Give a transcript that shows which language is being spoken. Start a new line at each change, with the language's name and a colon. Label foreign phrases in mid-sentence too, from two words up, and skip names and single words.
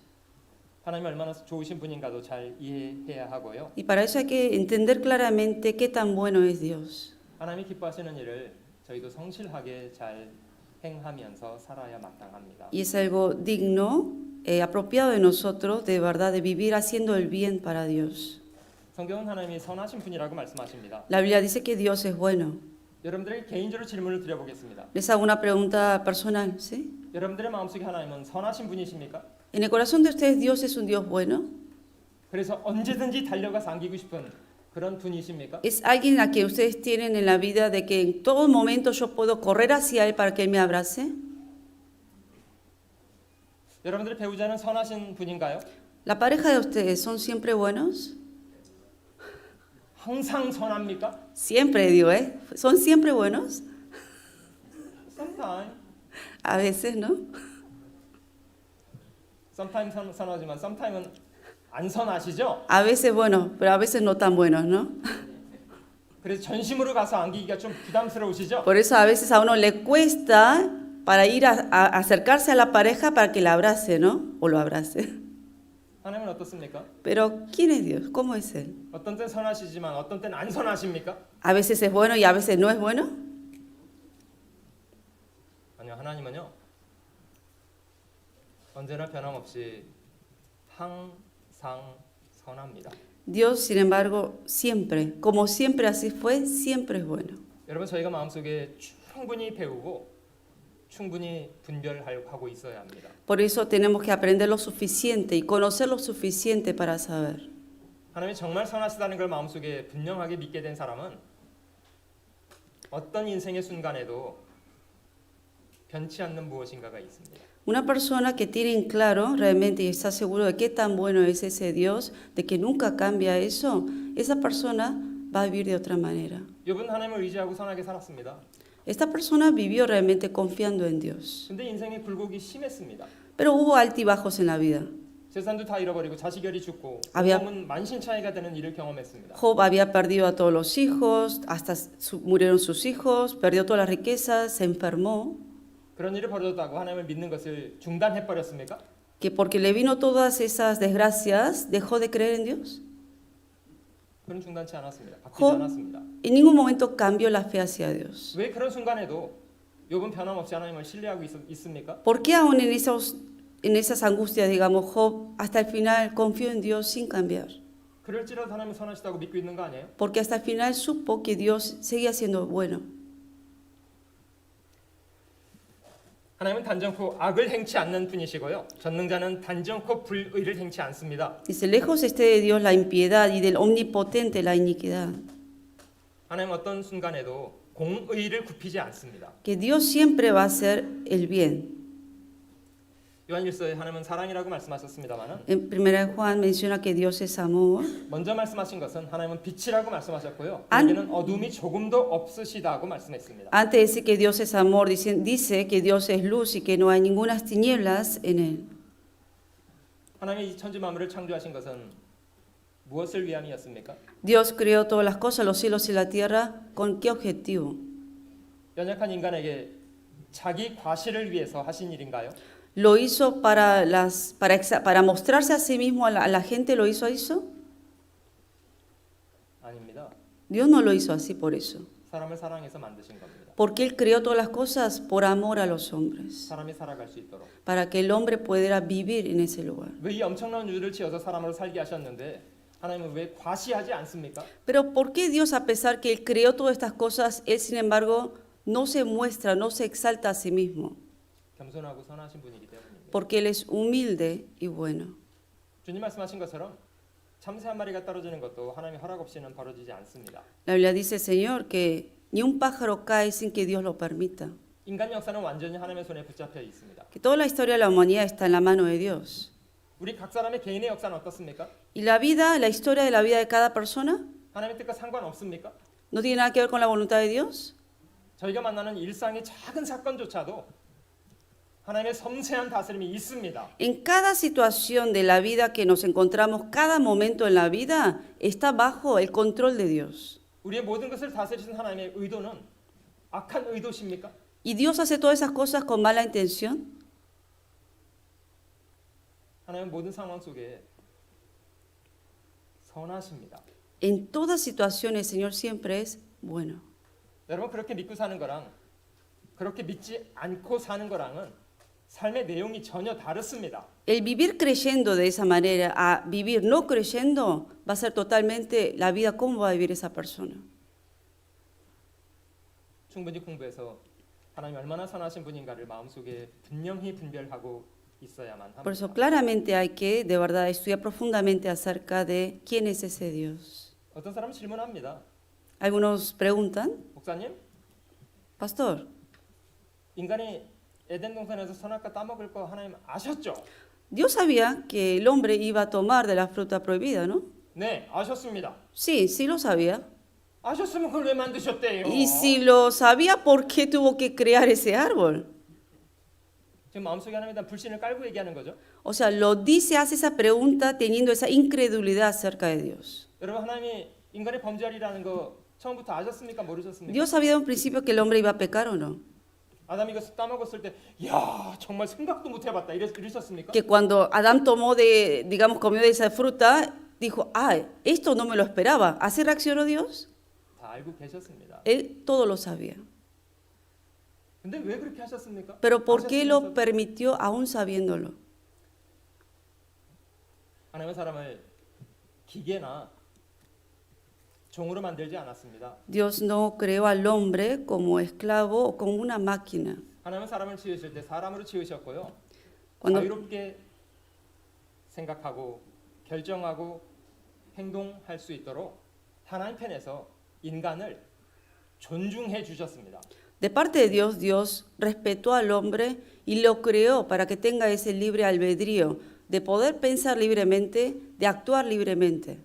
Korean: 하나님이 얼마나 좋으신 분인가도 잘 이해해야 하고요.
Spanish: Y para eso hay que entender claramente qué tan bueno es Dios.
Korean: 하나님이 기뻐하시는 일을 저희도 성실하게 잘 행하면서 살아야 마땅합니다.
Spanish: Y es algo digno, apropiado de nosotros, de verdad, de vivir haciendo el bien para Dios.
Korean: 성경은 하나님이 선하신 분이라고 말씀하십니다.
Spanish: La Biblia dice que Dios es bueno.
Korean: 여러분들에게 개인적으로 질문을 드려보겠습니다.
Spanish: Les hago una pregunta personal, ¿sí?
Korean: 여러분들의 마음속에 하나님은 선하신 분이십니까?
Spanish: En el corazón de ustedes, ¿Dios es un Dios bueno?
Korean: 그래서 언제든지 달려가서 안기고 싶은 그런 분이십니까?
Spanish: ¿Es alguien a quien ustedes tienen en la vida de que en todo momento yo puedo correr hacia Él para que Él me abrace?
Korean: 여러분들의 배우자는 선하신 분인가요?
Spanish: ¿La pareja de ustedes son siempre buenos?
Korean: 항상 선합니까?
Spanish: Siempre digo, ¿eh? ¿Son siempre buenos?
English: Sometimes.
Spanish: A veces, ¿no?
Korean: Sometimes 선하지만 sometime은 안 선하시죠?
Spanish: A veces buenos, pero a veces no tan buenos, ¿no?
Korean: 그래서 전심으로 가서 안기기가 좀 부담스러우시죠?
Spanish: Por eso a veces a uno le cuesta para ir a acercarse a la pareja para que la abrace, ¿no? O lo abrace.
Korean: 하나님은 어떻습니까?
Spanish: Pero ¿quién es Dios? ¿Cómo es Él?
Korean: 어떤 때는 선하시지만 어떤 때는 안 선하십니까?
Spanish: ¿A veces es bueno y a veces no es bueno?
Korean: 아니요, 하나님은요. 언제나 변함없이 항상 선합니다.
Spanish: Dios, sin embargo, siempre, como siempre así fue, siempre es bueno.
Korean: 여러분 저희가 마음속에 충분히 배우고 충분히 분별하고 있어야 합니다.
Spanish: Por eso tenemos que aprender lo suficiente y conocer lo suficiente para saber.
Korean: 하나님이 정말 선하시다는 걸 마음속에 분명하게 믿게 된 사람은 어떤 인생의 순간에도 변치 않는 무엇인가가 있습니다.
Spanish: Una persona que tiene en claro realmente y está seguro de qué tan bueno es ese Dios, de que nunca cambia eso, esa persona va a vivir de otra manera.
Korean: 욥은 하나님을 의지하고 선하게 살았습니다.
Spanish: Esta persona vivió realmente confiando en Dios.
Korean: 근데 인생의 굴곡이 심했습니다.
Spanish: Pero hubo altibajos en la vida.
Korean: 재산도 다 잃어버리고 자식열이 죽고
Spanish: había-
Korean: 몸은 만신창이가 되는 일을 경험했습니다.
Spanish: Job había perdido a todos los hijos, hasta murieron sus hijos, perdió todas las riquezas, se enfermó.
Korean: 그런 일이 벌어졌다고 하나님을 믿는 것을 중단해 버렸습니까?
Spanish: Que porque le vino todas esas desgracias, dejó de creer en Dios.
Korean: 그런 중단치 않았습니다. 바뀌지 Job 않았습니다.
Spanish: en ningún momento cambió la fe hacia Dios.
Korean: 왜 그런 순간에도 욥은 변함없이 하나님을 신뢰하고 있습니까?
Spanish: ¿Por qué aún en esas angustias, digamos, Job hasta el final confió en Dios sin cambiar?
Korean: 그럴지라도 하나님은 선하시다고 믿고 있는 거 아니에요?
Spanish: Porque hasta el final supo que Dios seguía siendo bueno.
Korean: 하나님은 단정코 악을 행치 않는 분이시고요. 전능자는 단정코 불의를 행치 않습니다.
Spanish: Dice, lejos esté de Dios la impiedad y del omnipotente la iniquidad.
Korean: 하나님은 어떤 순간에도 공의를 굽히지 않습니다.
Spanish: Que Dios siempre va a hacer el bien.
Korean: 요한일서에 하나님은 사랑이라고 말씀하셨습니다만은
Spanish: En 1 Juan menciona que Dios es amor.
Korean: 먼저 말씀하신 것은 하나님은 빛이라고 말씀하셨고요. 안- 여기는 어둠이 조금도 없으시다고 말씀했습니다.
Spanish: Antes de decir que Dios es amor, dice que Dios es luz y que no hay ninguna tinieblas en Él.
Korean: 하나님이 이 천지 만물을 창조하신 것은 무엇을 위함이었습니까?
Spanish: Dios creó todas las cosas, los cielos y la tierra, ¿con qué objetivo?
Korean: 연약한 인간에게 자기 과실을 위해서 하신 일인가요?
Spanish: ¿Lo hizo para mostrarse a sí mismo a la gente? ¿Lo hizo eso?
Korean: 아닙니다.
Spanish: Dios no lo hizo así por eso.
Korean: 사람을 사랑해서 만드신 겁니다.
Spanish: Porque Él creó todas las cosas por amor a los hombres,
Korean: 사람이 살아갈 수 있도록.
Spanish: para que el hombre pudiera vivir en ese lugar.
Korean: 왜 이 엄청난 우주를 지어서 사람으로 살게 하셨는데 하나님은 왜 과시하지 않습니까?
Spanish: Pero ¿por qué Dios, a pesar que Él creó todas estas cosas, Él sin embargo no se muestra, no se exalta a sí mismo?
Korean: 겸손하고 선하신 분이기 때문입니다.
Spanish: Porque Él es humilde y bueno.
Korean: 주님 말씀하신 것처럼 참새 한 마리가 떨어지는 것도 하나님의 허락 없이는 벌어지지 않습니다.
Spanish: La Biblia dice, Señor, que ni un pájaro cae sin que Dios lo permita.
Korean: 인간 역사는 완전히 하나님의 손에 붙잡혀 있습니다.
Spanish: Que toda la historia de la humanidad está en la mano de Dios.
Korean: 우리 각 사람의 개인의 역사는 어떻습니까?
Spanish: Y la vida, la historia de la vida de cada persona,
Korean: 하나님의 뜻과 상관없습니까?
Spanish: ¿no tiene nada que ver con la voluntad de Dios?
Korean: 저희가 만나는 일상의 작은 사건조차도 하나님의 섬세한 다스림이 있습니다.
Spanish: En cada situación de la vida que nos encontramos, cada momento en la vida, está bajo el control de Dios.
Korean: 우리의 모든 것을 다스리신 하나님의 의도는 악한 의도십니까?
Spanish: ¿Y Dios hace todas esas cosas con mala intención?
Korean: 하나님은 모든 상황 속에 선하십니다.
Spanish: En todas situaciones el Señor siempre es bueno.
Korean: 여러분 그렇게 믿고 사는 거랑 그렇게 믿지 않고 사는 거랑은 삶의 내용이 전혀 다릅니다.
Spanish: El vivir creyendo de esa manera a vivir no creyendo va a ser totalmente la vida, cómo va a vivir esa persona.
Korean: 충분히 공부해서 하나님이 얼마나 선하신 분인가를 마음속에 분명히 분별하고 있어야만
Spanish: Por eso
Korean: 합니다.
Spanish: claramente hay que de verdad estudiar profundamente acerca de quién es ese Dios.
Korean: 어떤 사람은 질문합니다.
Spanish: Algunos preguntan,
Korean: 목사님,
Spanish: pastor,
Korean: 인간이 에덴 동산에서 선악과 따먹을 거 하나님 아셨죠?
Spanish: Dios sabía que el hombre iba a tomar de la fruta prohibida, ¿no?
Korean: 네, 아셨습니다.
Spanish: Sí, sí lo sabía.
Korean: 아셨으면 그걸 왜 만드셨대요?
Spanish: Y si lo sabía, ¿por qué tuvo que crear ese árbol?
Korean: 지금 마음속에 하나님에 대한 불신을 깔고 얘기하는 거죠.
Spanish: O sea, lo dice, hace esa pregunta teniendo esa incredulidad acerca de Dios.
Korean: 여러분 하나님이 인간의 범죄하리라는 거 처음부터 아셨습니까? 모르셨습니까?
Spanish: ¿Dios sabía de un principio que el hombre iba a pecar o no?
Korean: 아담이 이거 따먹었을 때, 야 정말 생각도 못 해봤다 이러셨습니까?
Spanish: Que cuando Adán tomó de, digamos, comió de esa fruta, dijo, ah, esto no me lo esperaba. ¿Así reaccionó Dios?
Korean: 다 알고 계셨습니다.
Spanish: Él todo lo sabía.
Korean: 근데 왜 그렇게 하셨습니까?
Spanish: Pero ¿por qué lo
Korean: 아셨으면서
Spanish: permitió aún sabiéndolo?
Korean: 하나님은 사람을 기계나 종으로 만들지 않았습니다.
Spanish: Dios no creó al hombre como esclavo o como una máquina.
Korean: 하나님은 사람을 지으실 때 사람으로 지으셨고요.
Spanish: Cuando,
Korean: 자유롭게 생각하고 결정하고 행동할 수 있도록 하나님 편에서 인간을 존중해 주셨습니다.
Spanish: de parte de Dios, Dios respetó al hombre y lo creó para que tenga ese libre albedrío de poder pensar libremente, de actuar libremente.